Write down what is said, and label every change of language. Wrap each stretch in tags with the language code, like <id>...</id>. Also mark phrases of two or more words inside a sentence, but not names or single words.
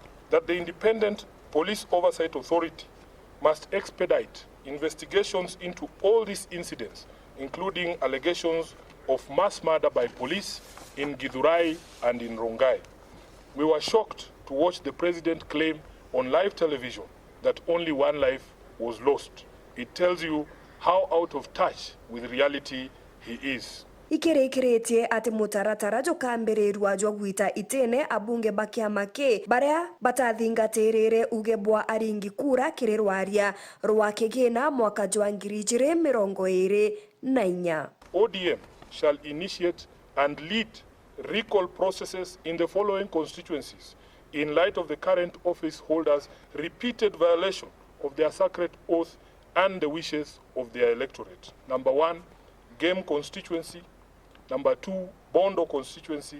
<en>That the Independent Police Oversight Authority must expedite investigations into all these incidents, including allegations of mass murder by police in Githurai and in Rongai. We were shocked to watch the president claim on live television that only one life was lost. It tells you how out of touch with reality he is.</en> <mer>Ikirekeretie ati mutaratara jukambirirwa jo gwita itene abunge bakiama ke baria batathingatirire uge bwa aringi kura kirirwaria rwa kigina mwaka jwa 2024.</mer> <en>ODM shall initiate and lead recall processes in the following constituencies in light of the current office holders' repeated violation of their sacred oath and the wishes of their electorate. Number 1, Game constituency. Number 2, Bondo constituency.</en>